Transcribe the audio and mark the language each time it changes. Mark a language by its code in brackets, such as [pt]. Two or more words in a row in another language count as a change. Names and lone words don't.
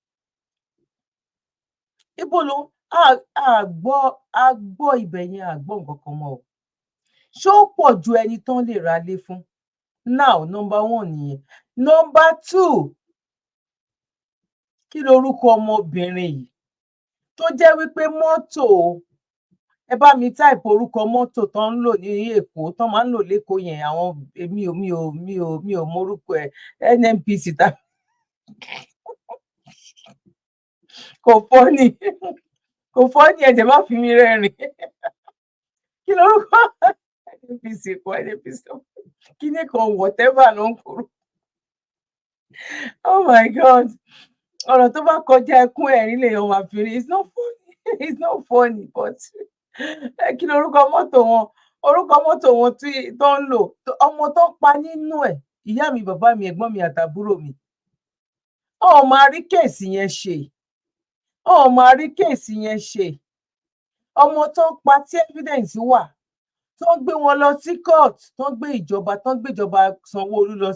[yo] ibo lòun a gbọ́ ibẹ̀ yẹn a gbọ́ nǹkan kan mọ́ o ṣé ó pọ̀ ju ẹni tán lè ra lé fún [en] now number 1 [yo] nìyẹn [en] number 2 [yo] kí lorúkọ ọmọbìnrin yìí tó jẹ́ wípé mọ́tò ẹ bá mi táìpù orúkọ mọ́tò tó ń lò ní Èkó tó máa ń lò lẹ́kọ̀ọ́ yẹn àwọn mi ò mórúkọ ẹ NNPC ta kò fọ́ọ̀nì ẹ̀jẹ̀ má fi mi rẹ́rìn kí lorúkọ NNPC kọ NNPC kí ni kan whatever ló ń kúrò [en] oh my God [yo] ọ̀rọ̀ tó bá kọjá ẹkún ẹ̀rín lèèyàn máa fi rí [en] it's not funny but [yo] kí ni orúkọ mọ́tò wọn tí tó ń lò ọmọ tó pa nínú ẹ̀ ìyá mi bàbá mi ẹ̀gbọ́n mi àtàbúrò mi ọ̀ máa rí kéèsì yẹn ṣe ọmọ tó pa tí evidence wà tó ń gbé wọn lọ sí court tó ń gbé ìjọba Sanwó-Olú lọ